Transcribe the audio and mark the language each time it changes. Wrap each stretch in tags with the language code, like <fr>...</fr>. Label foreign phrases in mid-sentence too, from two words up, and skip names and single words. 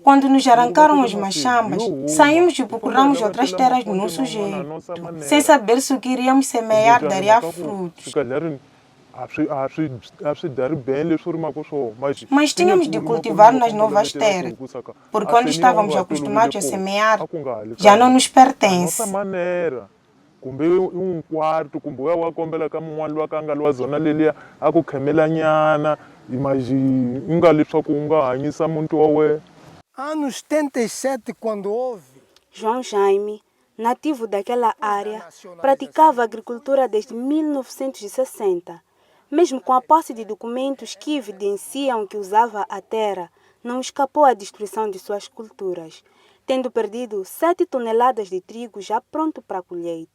<pt>Quando nos arrancaram os machambas, saímos e procuramos outras terras do nosso jeito, sem saber se o que iríamos semear daria frutos. Mas tínhamos de cultivar nas novas terras, porque onde estávamos acostumados a semear já não nos pertence.</pt> <ts>Kumbe</ts> <pt>um quarto,</pt> <ts>kumbe wakombela kama n'wana wa kanga lwa zona leliya a ku khemela nyana, imagine unga leswaku u nga hanyisa muti wa wena.</ts> <pt>Anos 77, quando houve... João Jaime, nativo daquela área, praticava agricultura desde 1960. Mesmo com a posse de documentos que evidenciam que usava a terra, não escapou à destruição de suas culturas, tendo perdido 7 toneladas de trigo já pronto para a colheita.</pt>